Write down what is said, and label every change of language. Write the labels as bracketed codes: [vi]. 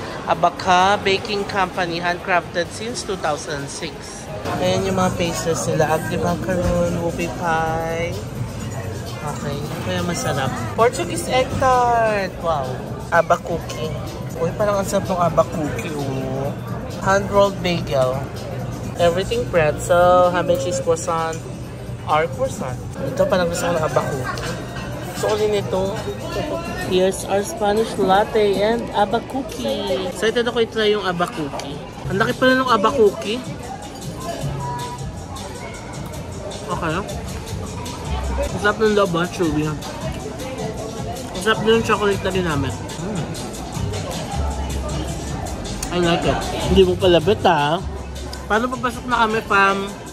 [en] Abaka Baking Company, handcrafted since 2006. [tl] Ayan yung mga pastries nila. Agdi macaroon, whoopie pie. Okay, kaya masarap. Portuguese egg tart. Wow. Aba cookie. Uy, parang ang sarap ng aba cookie, oh. Hand-rolled bagel. Everything pretzel, ham and cheese croissant, or croissant. Ito parang gusto ko ng aba cookie. Gusto ko din ito. [en] Here's our Spanish latte and aba cookie. [tl] Excited ako i-try yung aba cookie. Ang laki pala ng aba cookie. Okay. Ang sarap ng loob, chewy. Ang sarap din yung chocolate na ginamit. [en] I like it. [tl] Hindi mo palabit, ha? Paano papasok na kami, fam?